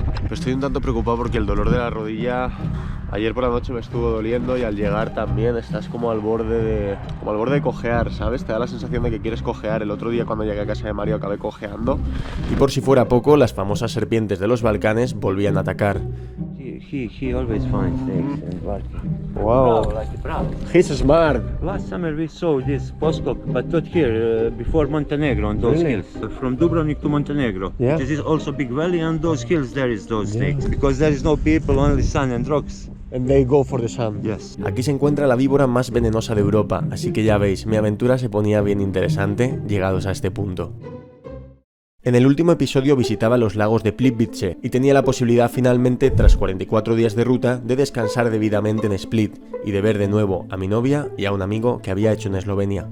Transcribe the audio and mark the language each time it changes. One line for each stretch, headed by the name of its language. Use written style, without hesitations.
Spanish: Estoy un tanto preocupado porque el dolor de la rodilla ayer por la noche me estuvo doliendo y al llegar también estás como al borde de cojear, ¿sabes? Te da la sensación de que quieres cojear. El otro día cuando llegué a casa de Mario acabé cojeando. Y por si fuera poco, las famosas serpientes de los Balcanes volvían a atacar.
English: He always finds snakes and barking. Wow, he's smart. Last summer we saw this poskok, but not here, before Montenegro on those hills. From Dubrovnik to Montenegro. Yeah. This is also big valley, and those hills there is those snakes. Because there is no people, only sun and rocks. And they go for the sun. Yes.
Spanish: Aquí se encuentra la víbora más venenosa de Europa, así que ya veis, mi aventura se ponía bien interesante llegados a este punto. En el último episodio visitaba los lagos de Plivice y tenía la posibilidad finalmente, tras 44 días de ruta, de descansar debidamente en Split y de ver de nuevo a mi novia y a un amigo que había hecho en Eslovenia.